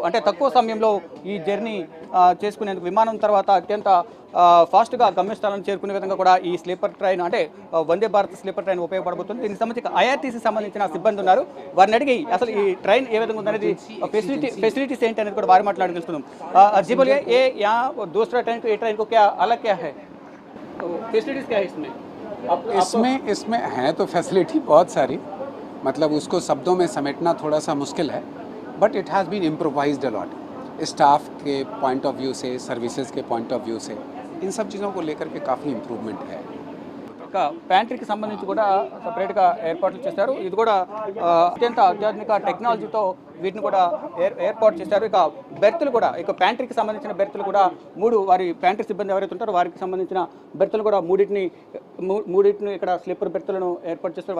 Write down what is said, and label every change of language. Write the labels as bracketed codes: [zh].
[te] అంటే తక్కువ సమయంలో ఈ జర్నీ చేసుకునేందుకు విమానం తర్వాత అత్యంత ఫాస్ట్గా గమ్యస్థానాన్ని చేరుకునే విధంగా కూడా ఈ స్లీపర్ ట్రైన్ అంటే వందే భారత్ స్లీపర్ ట్రైన్ ఉపయోగపడబోతుంది. దీనికి సంబంధించి ఐఆర్టీసీ సంబంధించిన సిబ్బంది ఉన్నారు. వారిని అడిగి అసలు ఈ ట్రైన్ ఏ విధంగా ఉందనేది ఫెసిలిటీస్ ఏంటి అనేది కూడా వారి మాట్లాడి తెలుసుకుందాం. [hi] जी बोलिए ये यहाँ दूसरा ट्रेन को ये ट्रेन को क्या अलग क्या है, फैसिलिटीज क्या है इसमें हैं तो फैसिलिटी बहुत सारी, मतलब उसको शब्दों में समेटना थोड़ा सा मुश्किल है, [en] But it has been improvised a lot. [hi] Staff के पॉइंट ऑफ व्यू से, सर्विसेज के पॉइंट ऑफ व्यू से इन सब चीज़ों को लेकर के काफ़ी इम्प्रूवमेंट है. [te] ప్యాంట్రీకి సంబంధించి కూడా సపరేట్గా ఏర్పాట్లు చేశారు. ఇది కూడా అత్యంత అత్యాధునిక టెక్నాలజీతో వీటిని కూడా ఏర్పాటు చేశారు. ఇక బెర్తులు కూడా ఇక ప్యాంట్రీకి సంబంధించిన బెర్తులు కూడా వారి ప్యాంట్రీ సిబ్బంది ఎవరైతే ఉంటారో వారికి సంబంధించిన బెర్తులు కూడా మూడింటిని ఇక్కడ స్లీపర్ బెర్తులను ఏర్పాటు చేస్తారు.